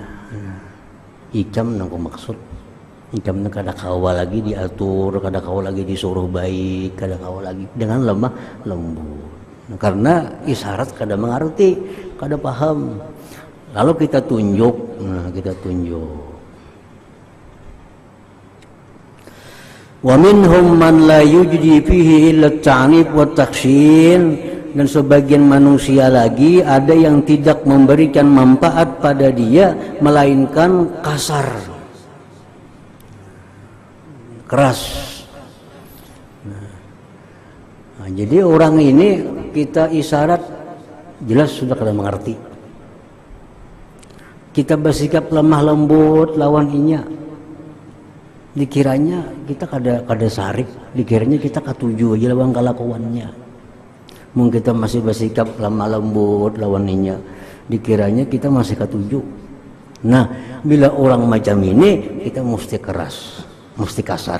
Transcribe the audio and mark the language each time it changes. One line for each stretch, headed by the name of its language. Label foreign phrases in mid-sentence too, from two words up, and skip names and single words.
Banjar: Ikam nangko maksud. Ikam nang kada kawa lagi diatur, kada kawa lagi disuruh baik, kada kawa lagi dengan lemah lembut. Nah, karena isyarat kada mengerti, kada paham. Lalu kita tunjuk, kita tunjuk.
Arabic: ومنهم من لا يجدي فيه إلا التأنيب والتخشين,
Indonesian: dan sebagian manusia lagi ada yang tidak memberikan manfaat pada dia melainkan kasar, keras.
Banjar: Nah, jadi orang ini kita isyarat jelas sudah kada mengerti. Kita bersikap lemah lembut lawan inya, dikiranya kita kada sarip, dikiranya kita katuju aja lawan kelakuannya. Mungkin kita masih bersikap lemah lembut lawan inya, dikiranya kita masih katuju. Nah, bila orang macam ini kita mesti keras, mesti kasar.